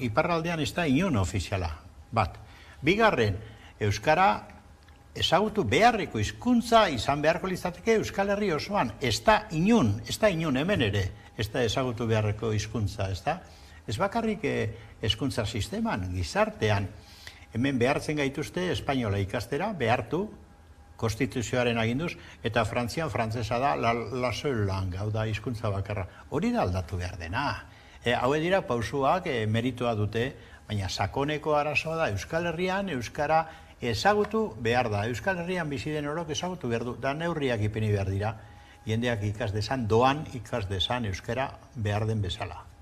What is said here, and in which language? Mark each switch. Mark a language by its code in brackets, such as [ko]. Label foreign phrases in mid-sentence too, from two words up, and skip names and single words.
[eu] Iparraldean ez da inon ofiziala bat. Bigarren, Euskara ezagutu beharreko hizkuntza izan beharko litzateke Euskal Herri osoan. Ez da inon hemen ere, ez da ezagutu beharreko hizkuntza, ez da? Ez bakarrik hezkuntza sisteman, gizartean, hemen behartzen gaituzte espainola ikastera, behartu, konstituzioaren aginduz, eta Frantzian frantzesa da [fr] la seule langue, [eu] hau da hizkuntza bakarra. Hori da aldatu behar dena. Haue dira pausuak meritua dute, baina sakoneko arazoa da Euskal Herrian, Euskara ezagutu behar da. Euskal Herrian bizi den orok ezagutu behar du, da neurriak ipini behar dira, jendeak ikas dezan, doan ikas dezan Euskara behar den bezala.